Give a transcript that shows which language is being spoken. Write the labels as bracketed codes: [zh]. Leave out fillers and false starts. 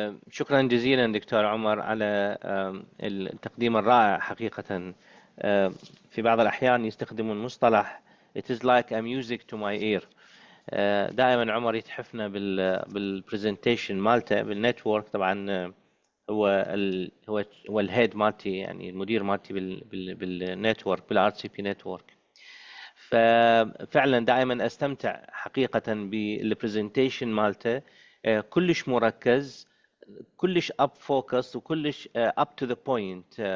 [ar] شكرا جزيلا دكتور عمر على التقديم الرائع حقيقة. في بعض الأحيان يستخدمون مصطلح [en] it is like a music to my ear. [ar] دائما عمر يتحفنا بالبرزنتيشن مالته بالنتورك. طبعا هو الهيد مالتي، يعني المدير مالتي بالنتورك، بالار سي بي نتورك. ففعلا دائما استمتع حقيقة بالبرزنتيشن مالته، كلش مركز، كلش اب فوكس، وكلش اب تو ذا بوينت.